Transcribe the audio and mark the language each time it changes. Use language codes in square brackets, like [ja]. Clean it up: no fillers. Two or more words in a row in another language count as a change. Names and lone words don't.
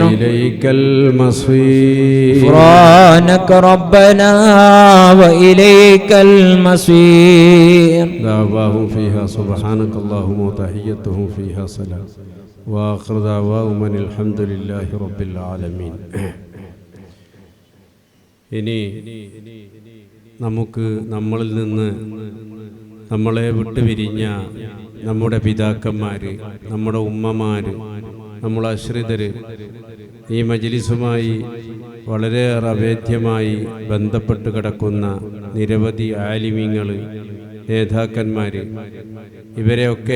[ar] وإليك المصير غفرانك ربنا وإليك المصير دعواهم فيها سبحانك اللهم وتحيتهم فيها سلام وآخر دعواهم أن الحمد لله رب العالمين. [ml] ഇനി നമുക്ക് നമ്മളിൽ നിന്ന് നമ്മളെ വിട്ടുപിരിഞ്ഞ നമ്മുടെ പിതാക്കന്മാർ, നമ്മുടെ ഉമ്മമാർ, നമ്മുടെ അശ്രിതർ, ഈ മജ്ലിസുമായി വളരെയേറെ അഭേദ്യമായി ബന്ധപ്പെട്ട് കിടക്കുന്ന നിരവധി ആലിമീങ്ങൾ, നേതാക്കന്മാർ, ഇവരെയൊക്കെ